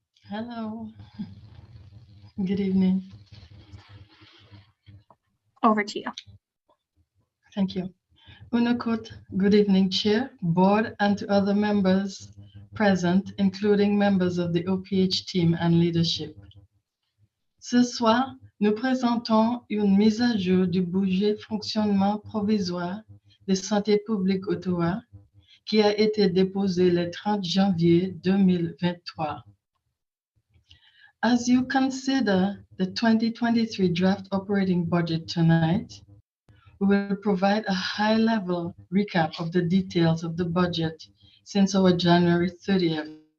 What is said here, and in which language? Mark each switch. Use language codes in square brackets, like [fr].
[en] Hello. Good evening. Over to you. Thank you. Unakut, good evening, Chair, Board, and to other members present, including members of the OPH team and leadership. [fr] Ce soir, nous présentons une mise à jour du budget fonctionnement provisoire de Santé publique Ottawa qui a été déposé le 30 janvier 2023. [en] As you consider the 2023 draft operating budget tonight, we will provide a high-level recap of the details of the budget since our January 30th.